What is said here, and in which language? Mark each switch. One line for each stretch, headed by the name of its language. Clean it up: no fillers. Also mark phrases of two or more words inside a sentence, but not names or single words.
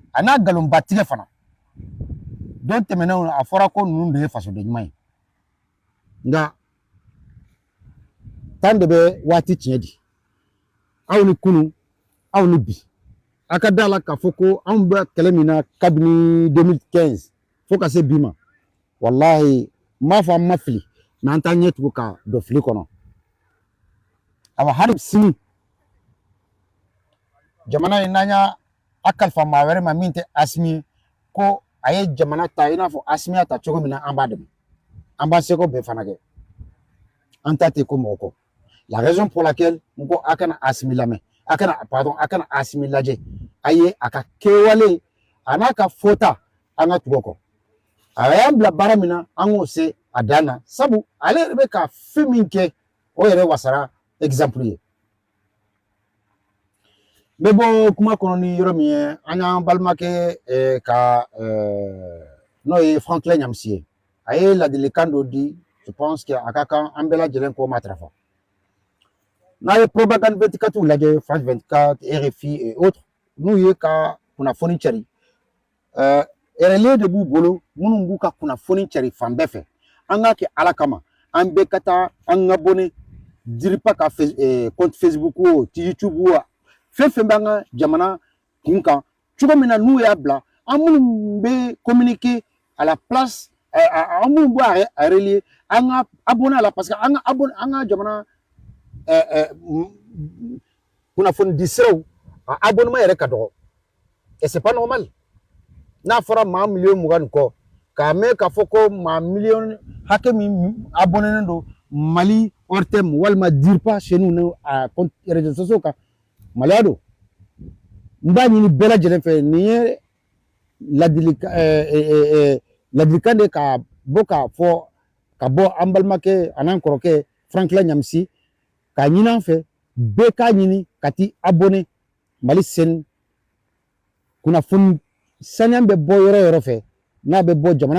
Bambara: a n'a nkalonba tigɛ fana don tɛmɛnenw a fɔra ko ninnu de ye fasoden ɲuman ye nka tan de bɛ waati tiɲɛ di aw ni kunun aw ni bi a ka da la k'a fɔ ko anw bɛ kɛlɛ min na kabini 2015 fo ka se bi ma wallahi n b'a fɔ an ma fili n'an t'an ɲɛ tugu ka don fili kɔnɔ awa hali sini jamana in n'an y'a kalifa maa wɛrɛ ma min tɛ Asimi ye ko a ye jamana ta i n'a fɔ Asimi y'a ta cogo min na an b'a dɛmɛ an b'a seko bɛɛ fana kɛ an ta tɛ ko mɔgɔ kɔ la
French: raison pour laquelle
Bambara: n ko a kana Asimi lamɛn a kana Asimi lajɛ a ye a ka kɛwale a n'a ka fɔta an ka tugu kɔ a y'an bila baara min na an k'o se a dan na sabu ale yɛrɛ bɛ ka fɛn min kɛ o yɛrɛ wasara exemple ye n bɛ bɔ kuma kɔnɔ ni yɔrɔ min ye an y'an balimakɛ ka n'o ye Franklin Ɲamisi ye a ye ladilikan dɔ di
French: je pense que
Bambara: a ka kan an bɛɛ lajɛlen k'o matarafa n'a ye propagande 24 lajɛ France 24 RFI
French: et autres
Bambara: n'u ye ka kunnafoni cari relais de b'u bolo minnu b'u ka kunnafoni cari fan bɛɛ fɛ an k'a kɛ Ala kama an bɛɛ ka taa an abonné diripa ka compte Facebook o YouTube o fɛn fɛn b'an ka jamana kun kan cogo min na n'u y'a bila an minnu bɛ
French: communiquer à la place
Bambara: an minnu bɛ a relier an ka abonné a la
French: parce que
Bambara: an ka jamana kunnafoni di siraw a abonnement yɛrɛ ka dɔgɔ
French: et c'est pas normal
Bambara: n'a fɔra maa 20 ni kɔ k'a mɛn k'a fɔ ko maa miliyɔn hakɛ min abonné don Mali
French: hors terme
Bambara: walima DIRPA
French: chez nous
Bambara: a
French: réseaux sociaux
Bambara: kan maloya don n b'a ɲini bɛɛ lajɛlen fɛ nin ye ladilikan de ka bɔ an balimakɛ a n'an kɔrɔkɛ Franklin Ɲamisi k'a ɲini an fɛ bɛɛ k'a ɲini ka t'i abonné Mali Sen kunnafoni saniya bɛ bɔ yɔrɔ yɔrɔ fɛ n'a bɛ bɔ jamana